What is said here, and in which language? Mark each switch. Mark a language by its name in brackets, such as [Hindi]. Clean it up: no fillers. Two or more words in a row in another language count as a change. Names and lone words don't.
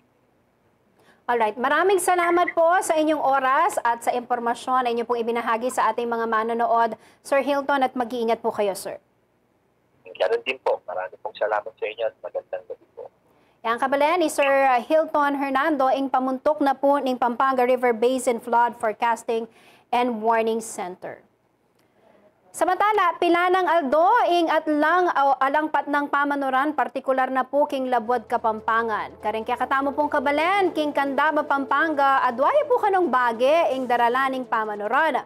[Filipino] Alright, maraming salamat po sa inyong oras at sa impormasyon na inyo pong ibinahagi sa ating mga manonood, Sir Hilton, at mag-iingat po kayo, sir. Ganun din po. Maraming pong salamat sa inyo at magandang gabi po. [Pampanga] Yang kabalan ni Sir Hilton Hernando, ing pamuntok na po ng Pampanga River Basin Flood Forecasting and Warning Center. Samantala, Pilanang Aldo, ing atlang alangpat ng pamanuran, partikular na po king Labwad Kapampangan. Karing kaya katamo pong kabalen, king Candaba Pampanga, adwaya po kanong bage, ing daralaning pamanuran.